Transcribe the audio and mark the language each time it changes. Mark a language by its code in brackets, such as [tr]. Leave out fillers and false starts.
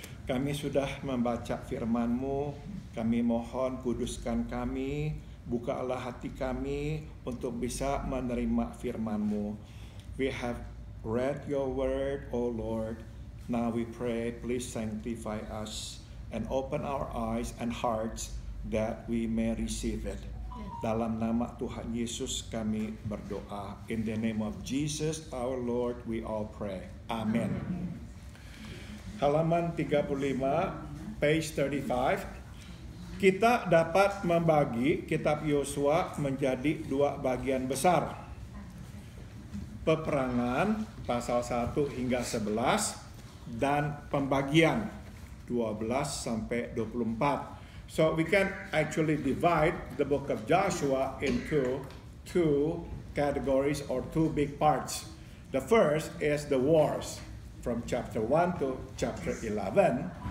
[id] kami sudah membaca firman-Mu, kami mohon kuduskan kami, bukalah hati kami untuk bisa menerima firman-Mu. [en] We have read your word, O Lord. Now we pray, please sanctify us and open our eyes and hearts that we may receive it. [id] Dalam nama Tuhan Yesus kami berdoa. [en] In the name of Jesus our Lord we all pray. [id] Amen. Halaman 35, page 35. Kita dapat membagi kitab Yosua menjadi dua bagian besar. Peperangan pasal 1 hingga 11 dan pembagian 12 sampai 24. [en] So we can actually divide the book of Joshua into two categories or two big parts. The first is the wars from chapter 1 to chapter 11.